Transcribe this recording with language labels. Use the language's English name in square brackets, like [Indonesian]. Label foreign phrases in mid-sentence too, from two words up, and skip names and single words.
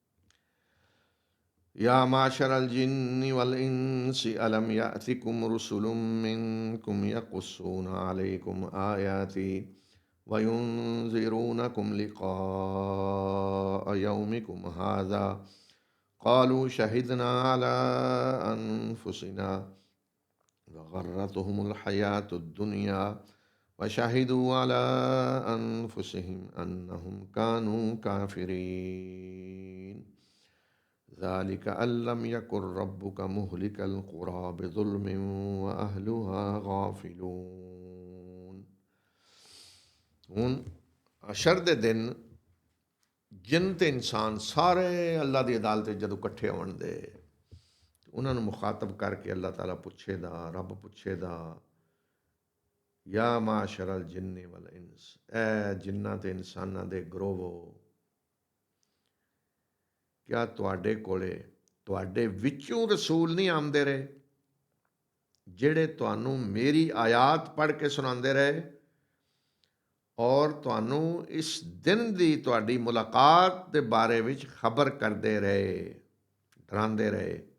[Arabic] يا معشر الجن والإنس ألم يأتكم رسل منكم يقصون عليكم آياتي وينذرونكم لقاء يومكم هذا قالوا شهدنا على أنفسنا وغرتهم الحياة الدنيا وشهدوا على أنفسهم أنهم كانوا كافرين ذلك أن لم يكن ربك مهلك القرى بظلم وأهلها غافلون۔ [Punjabi] ਹੁਣ ਅਸ਼ਰ ਦੇ ਦਿਨ ਜਿੰਨ ਤੇ ਇਨਸਾਨ ਸਾਰੇ ਅੱਲਾ ਦੀ ਅਦਾਲਤ ਵਿੱਚ ਜਦੋਂ ਇਕੱਠੇ ਹੋਣਗੇ, ਉਹਨਾਂ ਨੂੰ ਮੁਖਾਤਬ ਕਰਕੇ ਅੱਲਾਹ ਤਾਲਾ ਪੁੱਛੇਗਾ, ਰੱਬ ਪੁੱਛੇਗਾ, [Arabic] يا معشر الجن والإنس, [Punjabi] ਐ ਜਿੰਨਾਂ ਤੇ ਇਨਸਾਨਾਂ ਦੇ ਗਰੋਵੋ, ਕਿਆ ਤੁਹਾਡੇ ਕੋਲੇ ਤੁਹਾਡੇ ਵਿੱਚੋਂ ਰਸੂਲ ਨਹੀਂ ਆਉਂਦੇ ਰਹੇ ਜਿਹੜੇ ਤੁਹਾਨੂੰ ਮੇਰੀ ਆਯਾਤ ਪੜ੍ਹ ਕੇ ਸੁਣਾਉਂਦੇ ਰਹੇ ਔਰ ਤੁਹਾਨੂੰ ਇਸ ਦਿਨ ਦੀ ਤੁਹਾਡੀ ਮੁਲਾਕਾਤ ਦੇ ਬਾਰੇ ਵਿੱਚ ਖਬਰ ਕਰਦੇ ਰਹੇ, ਡਰਾਉਂਦੇ ਰਹੇ।